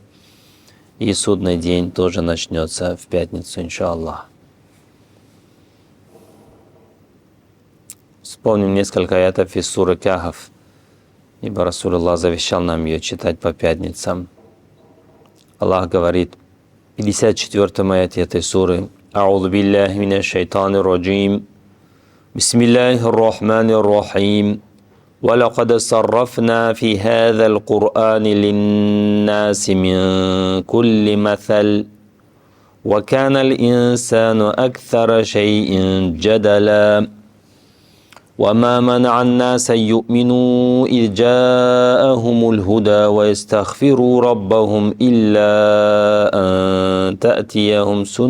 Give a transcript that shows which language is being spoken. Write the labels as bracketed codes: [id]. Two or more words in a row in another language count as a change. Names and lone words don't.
[ru] И судный день тоже начнется в пятницу, иншаллах. Вспомним несколько аятов из суры Кахф, ибо Расулуллах завещал нам ее читать по пятницам. Аллах говорит в 54-м аяте этой суры: [ar] «أعوذ بالله من الشيطان الرجيم. بسم الله الرحمن الرحيم. وَلَقَدْ صَرَّفْنَا فِي هَذَا الْقُرْآنِ لِلنَّاسِ مِنْ كُلِّ مَثَلٍ وَكَانَ الْإِنسَانُ أَكْثَرَ شَيْءٍ جَدَلًا وَمَا مَنَعَ النَّاسَ أَنْ يُؤْمِنُوا إِذْ جَاءَهُمُ الْهُدَى وَيَسْتَغْفِرُوا رَبَّهُمْ إِلَّا أَنْ تَأْتِيَهُمْ